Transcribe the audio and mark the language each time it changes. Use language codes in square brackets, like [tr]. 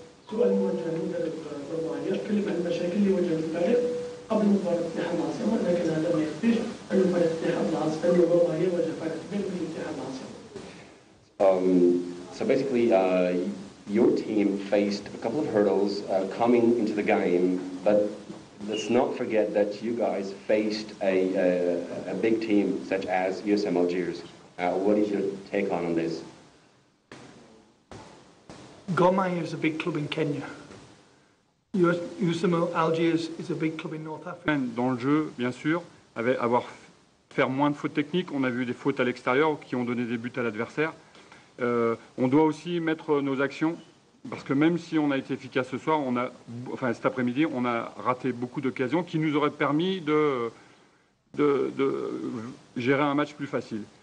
[ar] سؤال موجه للمدرب برمانيا تكلم عن المشاكل اللي واجهت الفريق قبل مباراة اتحاد العاصمة، لكن هذا ما يخفيش أن فريق اتحاد العاصمة برمانيا واجه فريق كبير من اتحاد العاصمة. [en] So basically, your team faced a couple of hurdles coming into the game, but let's not forget that you guys faced a big team such as USM Algiers. What is your take on this? Gor Mahia is a big club in Kenya. USM Algiers is a big club in North Africa. [fr] Dans le jeu, bien sûr, faire moins de fautes techniques. On a vu des fautes à l'extérieur qui ont donné des buts à l'adversaire. On doit aussi mettre nos actions, parce que même si on a été efficace ce soir, cet après-midi, on a raté beaucoup d'occasions qui nous auraient permis de gérer un match plus facile.